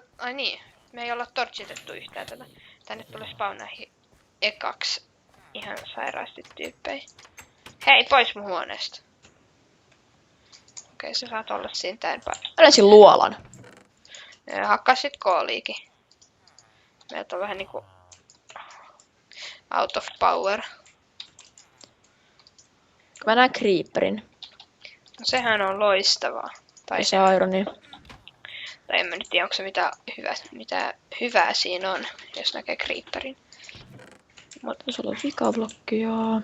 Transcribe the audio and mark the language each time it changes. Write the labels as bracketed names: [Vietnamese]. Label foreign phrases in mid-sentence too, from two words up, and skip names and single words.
[Finnish] Ai niin, me ei olla torchitettu yhtään tätä. Tänne tulee spawnaihin ekaksi ihan sairaasti tyyppejä. Hei, pois mun huoneesta. Okei, sä saat olla siinä tän päällä. Mä löysin luolan. Hakkaa sit kooliikin. Meiltä on vähän niinku... [English] out of power. [Finnish] Mä näen creeperin. No sehän on loistavaa. Tai se... Lisää ironia. Tai en mä nyt tiedä, onko se mitä hyvää siinä on, jos näkee creeperin. Mutta sulla on vikablokki, joo.